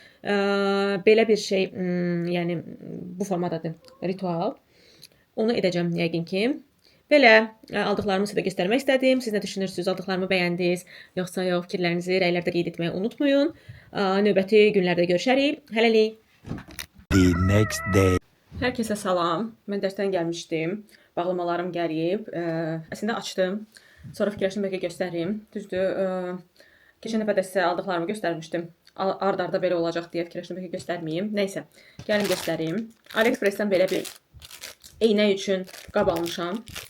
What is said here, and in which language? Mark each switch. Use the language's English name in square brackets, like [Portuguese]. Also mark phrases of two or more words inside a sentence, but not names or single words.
[Azerbaijani] Belə bir şey, yəni bu formadadır ritual. Onu edəcəm yəqin ki. Belə aldıqlarımı sizə göstərmək istədim. Siz nə düşünürsünüz? Aldıqlarımı bəyəndiniz? Yoxsa yox? Fikirlərinizi rəylərdə qeyd etməyi unutmayın. Növbəti günlərdə görüşərik. Hələlik. [English] The next day. [Azerbaijani] Hər kəsə salam. Mən dərsdən gəlmişdim. Bağlamalarım gəlib. Əslində açdım. Sonra fikirləşdim bəlkə göstərim. Düzdür. Keçən dəfə də sizə aldıqlarımı göstərmişdim. Ard-arda belə olacaq deyə fikirləşdim bəlkə göstərməyim. Nəysə, gəlin göstərim. AliExpress-dən belə bir eynək üçün qab almışam.